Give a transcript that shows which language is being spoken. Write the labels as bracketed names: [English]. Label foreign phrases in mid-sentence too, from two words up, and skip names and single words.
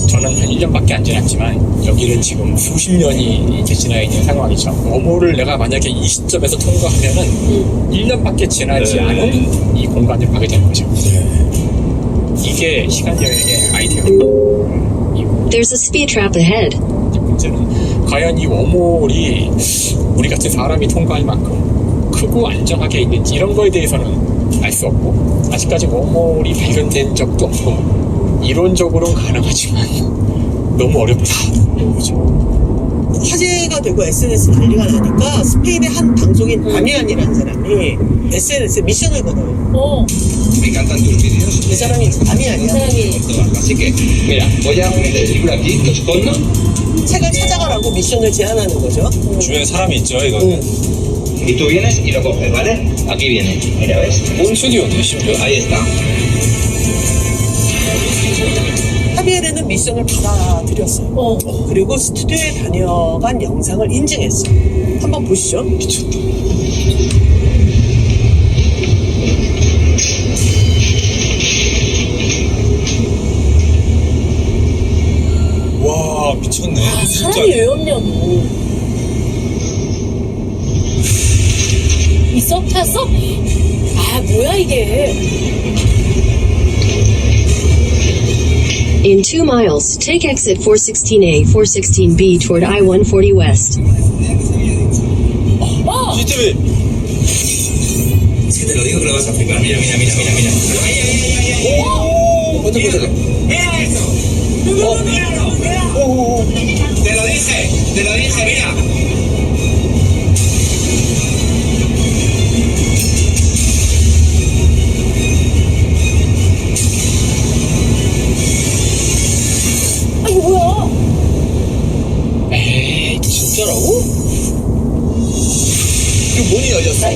[Korean] 저는 한 1년밖에 안 지났지만 여기는 지금 수십 년이 이제 지나 있는 상황이죠. 워몰을 내가 만약에 이 시점에서 통과하면은 1년밖에 지나지 않은 이 공간을 가게 되는 거죠. 이게 시간 여행의 아이디어. [English] There's a speed trap ahead. [Korean] 문제는 과연 이 워몰이 우리 같은 사람이 통과할 만큼 크고 안정하게 있는지 이런 거에 대해서는 알 수 없고 아직까지 워몰이 발견된 적도 없고 이론적으로는 가능하지만 너무 어렵다. 화제가 되고 SNS 난리가 나니까 스페인의 한 방송인 다미안이라는 사람이 SNS에 미션을 걸어요. [Spanish] Me encantan tus vídeos. [Korean] 이 사람이 다미안이야. [Spanish] Así que, mira, voy a escribir aquí los conos. [Korean] 책을 찾아가라고 미션을 제안하는 거죠. 주변에 사람이 있죠, 이거. [Spanish] Y tú vienes y lo coges, ¿vale? Aquí viene. Mira, ¿ves? [Korean] Un 스튜디오네, 심지어. [Spanish] Ahí está. [Korean] 하비에르는 미션을 받아들였어요. 그리고 스튜디오에 다녀간 영상을 인증했어요. 한번 보시죠. 미쳤다. 와, 미쳤네. 사람이 왜 없냐고. 있어? 찾았어? 아, 뭐야 이게. [English] In 2 miles, take exit 416A, 416B toward I-140 West. CCTV. [Spanish] Es que te lo digo que lo vas a flipar. Mira, mira, mira, mira, mira. ¡Ay, ay, ay, ay, ay! ¿Cuánto? ¡Mira eso! ¡Míralo, míralo! Te lo dije, mira. [Korean] 이거 뭐야? 에이, 진짜라고? 이거 문이 열렸어.